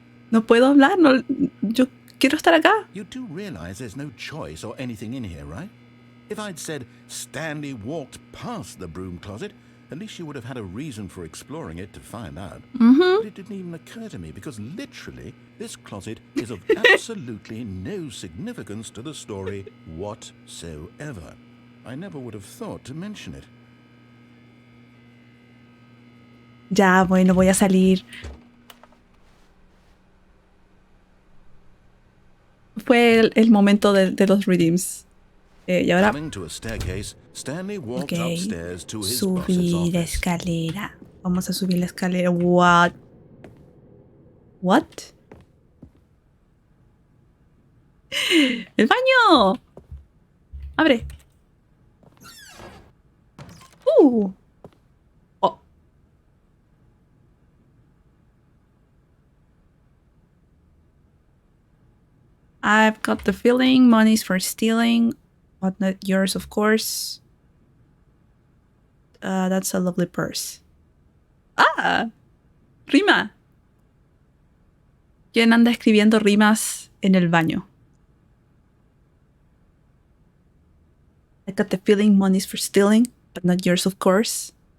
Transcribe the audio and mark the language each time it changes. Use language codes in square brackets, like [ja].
[es] No puedo hablar, no, yo quiero estar acá. [en] You do realize there's no choice or anything in here, right? If I'd said Stanley walked past the broom closet, at least you would have had a reason for exploring it to find out. But it didn't even occur to me because literally this closet is of absolutely no significance to the story whatsoever. I never would have thought to mention it. [es] Ya, bueno, voy a salir. Fue el momento de los redeems. Y ahora... [en] Coming to a staircase, Stanley walked upstairs to his boss's [es] subir la [en] office. [es] escalera. Vamos a subir la escalera. [en] What? What? [es] ¡El baño! ¡Abre! Oh. [en] I've got the feeling money's for stealing, but not yours, of course. That's a lovely purse. [es] ¡Ah! ¡Rima! ¿Quién anda escribiendo rimas en el baño? [en] I got the feeling money's for stealing, but not yours, of course.